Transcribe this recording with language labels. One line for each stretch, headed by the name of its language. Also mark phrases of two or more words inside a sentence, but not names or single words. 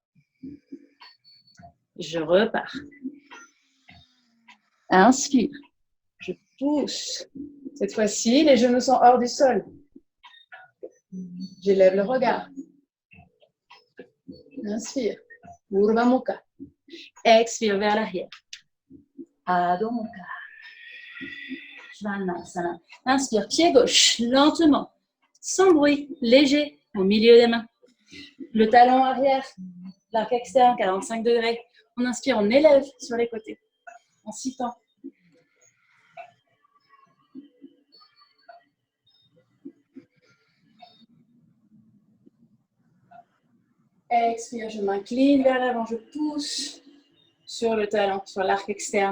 French: Je repars. Inspire. Je pousse. Cette fois-ci, les genoux sont hors du sol. J'élève le regard. Inspire.
Sanskrit: Urdhva Mukha.
French: Expire vers l'arrière.
Sanskrit: Adho Mukha. Svanasana.
French: Inspire, pied gauche, lentement, sans bruit, léger, au milieu des mains. Le talon arrière, l'arc externe, 45 degrés. On inspire, on élève sur les côtés, en 6 temps. Expire, je m'incline vers l'avant, je pousse sur le talon, sur l'arc externe.